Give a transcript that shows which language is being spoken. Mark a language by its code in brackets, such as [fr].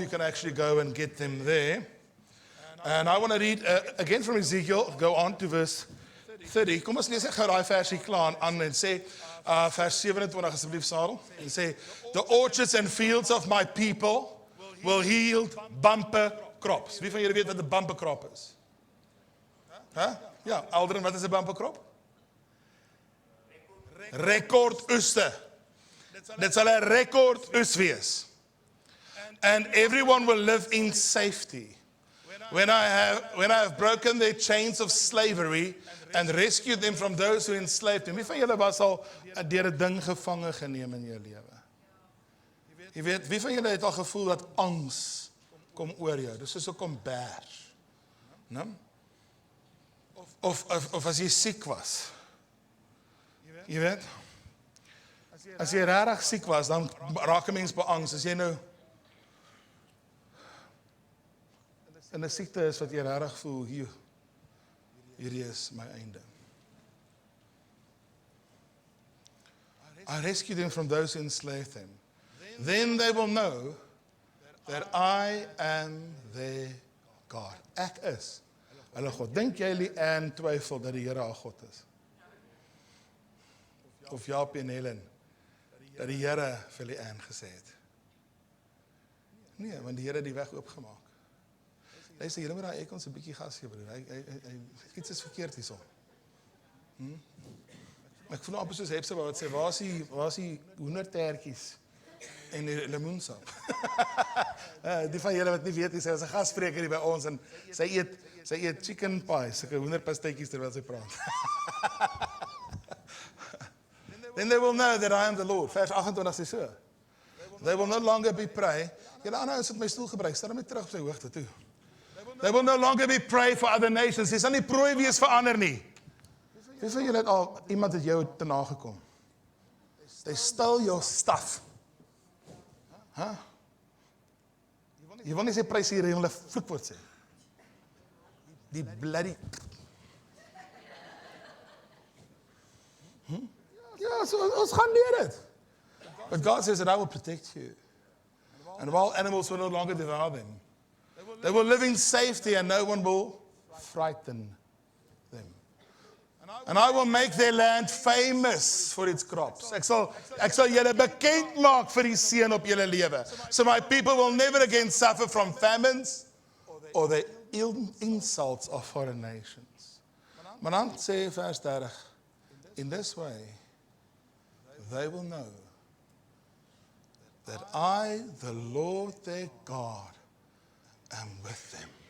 [en] You can actually go and get them there. And I want to read again from Ezekiel, go on to verse 30. [af] Kom ons lees ek gou daai versie klaar aan en sê vers 27 asseblief Sarel. [en] En sê the orchards and fields of my people will yield bumper crops. [af] Wie van julle weet wat 'n bumper crop is? Ja, Aldrin, wat is 'n bumper crop? Rekordoeste. Dit sal 'n rekordoes wees. [en] And everyone will live in safety. When I have broken their chains of slavery and rescued them from those who enslaved them. Wie van julle was al deur 'n ding gevange geneem in jou lewe? [af] Jy weet, wie van julle het al gevoel dat angs kom oor jou? Dis soos 'n kombers. Né? Of as jy siek was. Jy weet? As jy regtig siek was, dan raak 'n mens beangs. As jy nou in 'n siekte is wat jy regtig voel, hierdie is my einde. [en] I rescued them from those who enslaved them. Then they will know that I am their God. [af] Ek is hulle God. Dink jy Leanne twyfel dat die Here haar God is? Of Jaap en Helen, dat die Here vir Leanne gesê het? Nee, want die Here het die weg oopgemaak. Luister, julle moet daai ekons 'n bietjie gas gee, broer. Iets is verkeerd hierso. Ek voel amper soos Hepseba wat sê, waar is die hoendertertjies en die lemoensap? Die van julle wat nie weet nie, sy was 'n gasspreker hier by ons en sy eet chicken pie, sulke hoenderpastytjies terwyl sy praat. [en] Then they will know that I am the Lord. Vers 28 sê so. They will no longer be prey. [af] Julle ander ouens het my stoel gebruik, stel hom net terug op sy hoogte toe. They will no longer be prey for other nations. Jy sal nie prooi wees vir ander nie. Wie van julle het al iemand het jou te nagekom? [en] They stole your stuff. [af] Jy wil nie sê prys hier en hulle vloekwoord sê. Die bloody Ja, so ons gaan leer dit. [en] But God says that I will protect you. And wild animals will no longer devour them. They will live in safety and no one will frighten them. And I will make their land famous for its crops. [af] Ek sal julle bekend maak vir die seën op julle lewe. [en] So my people will never again suffer from famines or the insults of foreign nations. Maar dan sê vers 30, in this way they will know that I, the Lord their God, am with them.